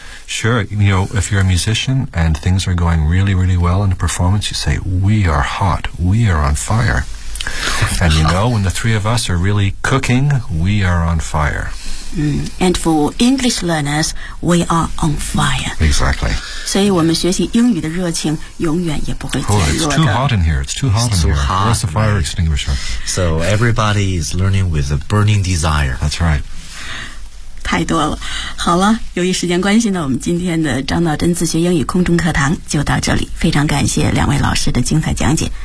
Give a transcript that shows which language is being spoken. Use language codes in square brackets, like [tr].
[en] Sure, you know, if you're a musician and things are going really, really well in a performance, you say, "We are hot, we are on fire." And you know, when the three of us are really cooking, we are on fire. And for English learners, we are on fire. Exactly. [zh] 所以我们学习英语的热情永远也不会减弱的。 [en] It's too hot in here. It's too hot. Where's the fire extinguisher? So everybody is learning with a burning desire. That's right. [zh] 太多了。好了，由于时间关系呢，我们今天的张道真自学英语空中课堂就到这里。非常感谢两位老师的精彩讲解。